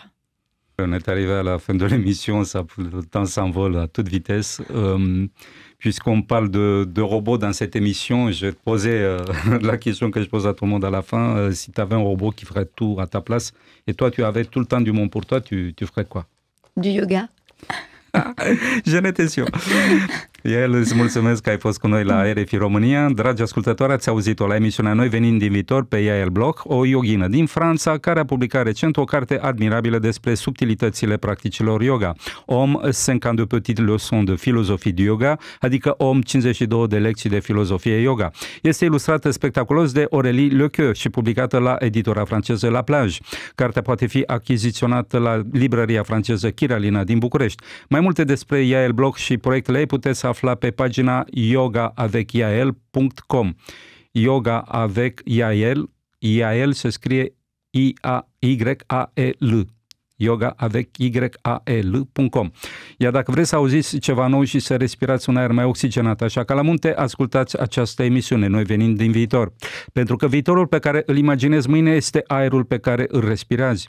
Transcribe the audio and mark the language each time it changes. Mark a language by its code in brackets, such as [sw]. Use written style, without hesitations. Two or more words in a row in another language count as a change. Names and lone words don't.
[fr] On est arrivé à la fin de l'émission, le temps s'envole à toute vitesse. Puisqu'on parle de robots dans cette émission, je vais te poser la question que je pose à tout le monde à la fin. Si tu avais un robot qui ferait tout à ta place, et toi tu avais tout le temps du monde pour toi, tu ferais quoi? Du yoga. Je n'étais sûr. [ro] El, îți mulțumesc că ai fost cu noi la RFI România. Dragi ascultători, ați auzit-o la emisiunea Noi venind din viitor pe Yael Bloch, o yoghină din Franța care a publicat recent o carte admirabilă despre subtilitățile practicilor yoga. [fr] Om 52 petites leçons de philosophie du yoga, [ro] adică Om 52 de lecții de filozofie yoga. Este ilustrată spectaculos de Aurélie Lequeux și publicată la editura franceză La Plage. Cartea poate fi achiziționată la librăria franceză Chiralina din București. Mai multe despre Yael Bloch și proiectele ei puteți afla pe pagina yogaavecyael.com. [fr] Yoga avec Yael, [ro] Yael se scrie I-A-Y-A-E-L. yogaavecyael.com. Iar dacă vreți să auziți ceva nou și să respirați un aer mai oxigenat, așa ca la munte, ascultați această emisiune, Noi venind din viitor. Pentru că viitorul pe care îl imaginezi mâine este aerul pe care îl respirați.